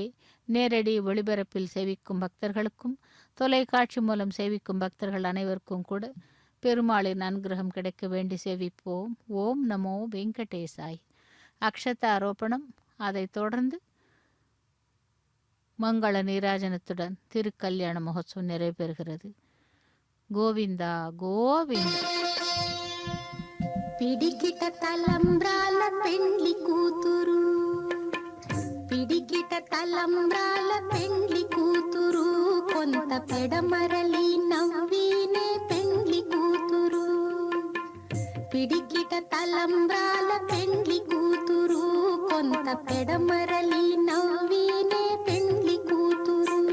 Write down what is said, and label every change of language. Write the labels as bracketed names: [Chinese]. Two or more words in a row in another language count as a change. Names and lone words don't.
[Tamil] நேரடி ஒளிபரப்பில் சேவிக்கும் பக்தர்களுக்கும் தொலைக்காட்சி மூலம் சேவிக்கும் பக்தர்கள் அனைவருக்கும் கூட பெருமாளின் அனுகிரகம் கிடைக்க வேண்டி சேவிப்போம். ஓம் நமோ வெங்கடேசாய். அக்ஷதாரோபணம், அதைத் தொடர்ந்து மங்கள நீராஜனத்துடன் திருக்கல்யாண மகோத்சவம் நிறைவேறுகிறது. கோவிந்தா கோவிந்தா. [Telugu] పిడికిట తలంబ్రాల పెండ్లి కూతురు, పిడికిట తలంబ్రాల పెండ్లి కూతురు, కొంత పెడమరలి నవ్వినే పెండ్లి కూతురు. పిడికిట తలంబ్రాల పెండ్లి కూతురు, కొంత పెడమరలి నవ్వినే పెండ్లి కూతురు.